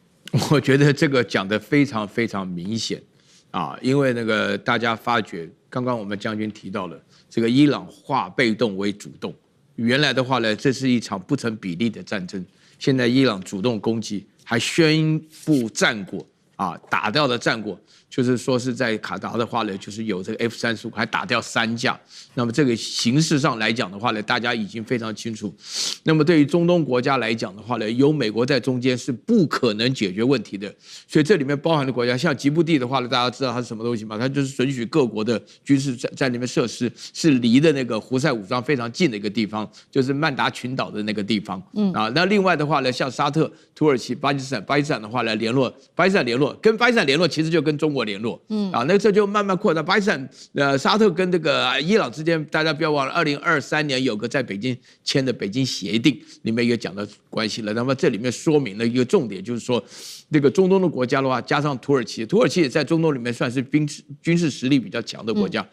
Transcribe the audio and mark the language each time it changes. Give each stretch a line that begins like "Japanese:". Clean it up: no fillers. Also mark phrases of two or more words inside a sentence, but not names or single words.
Chinese: 我覺得這個講得非常非常明顯啊，因為那個大家發覺，剛剛我們將軍提到了這個伊朗化被動為主動，原來的話呢，這是一場不成比例的戰爭，現在伊朗主動攻擊，還宣布戰果啊，打掉的戰果。就是說是在卡達的話呢，就是有這個 F-35，還打掉3架。那麼這個形勢上來講的話呢，大家已經非常清楚。那麼對於中東國家來講的話呢，有美國在中間是不可能解決問題的。所以這裡面包含的國家，像吉布地的話呢，大家知道它是什麼東西嗎？它就是准許各國的軍事在裡面設施，是離的那個胡塞武裝非常近的一個地方，就是曼達群島的那個地方。那另外的話呢，像沙特、土耳其、巴基斯坦的話呢，巴基斯坦聯絡，跟巴基斯坦聯絡，其實就跟中國聯絡，那這就慢慢擴大。巴基斯坦、沙特跟這個伊朗之間，大家不要忘了，2023年有個在北京簽的北京協定，裡面也講到關係了。那麼這裡面說明了一個重點，就是說，這個中東的國家的話，加上土耳其也在中東裡面算是軍事實力比較強的國家。